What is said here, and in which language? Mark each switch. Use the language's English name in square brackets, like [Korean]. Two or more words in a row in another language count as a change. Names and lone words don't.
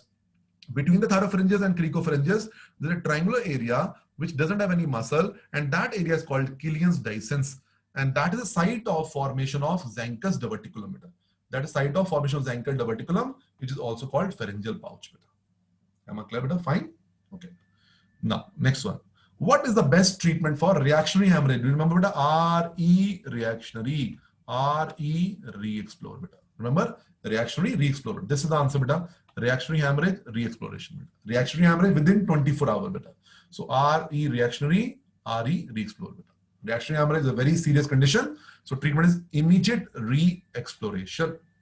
[English] Between the thyropharyngeus and cricopharyngeus, there is a triangular area which doesn't have any muscle, and that area is called Killian's dehiscence, and that is the site of formation of Zenker's diverticulum, beta. That is site of formation of Zenker diverticulum, which is also called pharyngeal pouch. Am I clear, beta? Fine. Okay. Now, next one. What is the best treatment for reactionary hemorrhage? Do you remember, beta? RE reactionary. RE re-explore, beta. Remember? Reactionary re-explore. This is the answer, beta. Reactionary hemorrhage re-exploration. Beta. Reactionary hemorrhage within 24 hours, beta. So RE reactionary, RE re-explore, beta. Reactionary hemorrhage is a very serious condition. So treatment is immediate re-exploration.